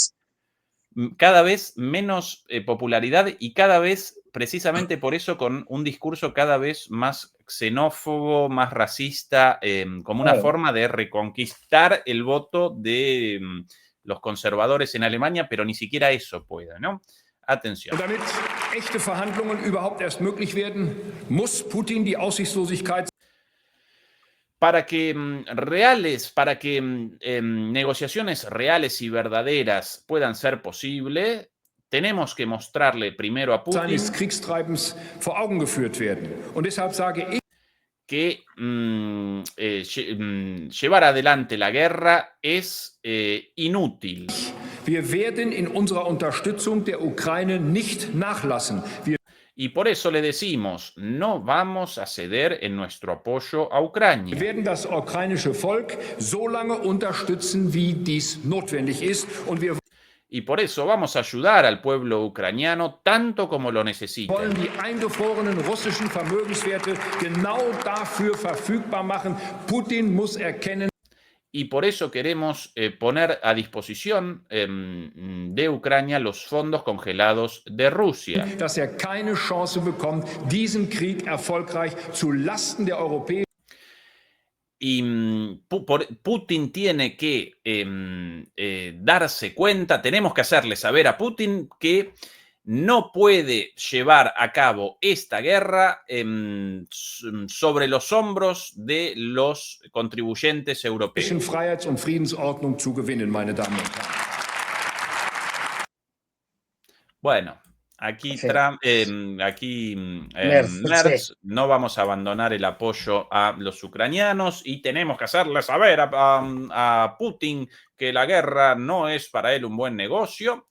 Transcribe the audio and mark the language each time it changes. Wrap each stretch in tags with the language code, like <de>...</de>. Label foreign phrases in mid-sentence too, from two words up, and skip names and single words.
<es>Cada vez menos popularidad y cada vez precisamente por eso con un discurso cada vez más xenófobo, más racista, como una forma de reconquistar el voto de los conservadores en Alemania, pero ni siquiera eso puede, ¿no? Atención.</es> <de>Und damit echte Verhandlungen überhaupt erst möglich werden, muss Putin die Aussichtslosigkeit</de> <es>Para que negociaciones reales y verdaderas puedan ser posibles, tenemos que mostrarle primero a Putin</es> <de>seines Kriegstreibens vor Augen geführt werden. Und deshalb sage ich,</de> <es>que llevar adelante la guerra es inútil.</es> <de>wir werden in unserer Unterstützung der Ukraine nicht nachlassen.</de> <es>Y por eso le decimos, no vamos a ceder en nuestro apoyo a Ucrania.</es> <de>Wir werden das ukrainische Volk so lange unterstützen, wie dies notwendig ist. Und wir</de> <es>Y por eso vamos a ayudar al pueblo ucraniano tanto como lo necesita.</es> <de>wollen die eingefrorenen russischen Vermögenswerte genau dafür verfügbar machen. Putin muss erkennen,</de> <es>Y por eso queremos poner a disposición de Ucrania los fondos congelados de Rusia.</es> <de>dass keine Chance bekommt, diesen Krieg erfolgreich zu Lasten der Europäer</de> <es>Y Putin tiene que darse cuenta, tenemos que hacerle saber a Putin que no puede llevar a cabo esta guerra sobre los hombros de los contribuyentes europeos.</es> <de>Freiheits- und Friedensordnung zu gewinnen, meine Damen und Herren.</de> <es>Bueno, aquí, Sí. Merz, no vamos a abandonar el apoyo a los ucranianos y tenemos que hacerle saber a Putin que la guerra no es para él un buen negocio.</es>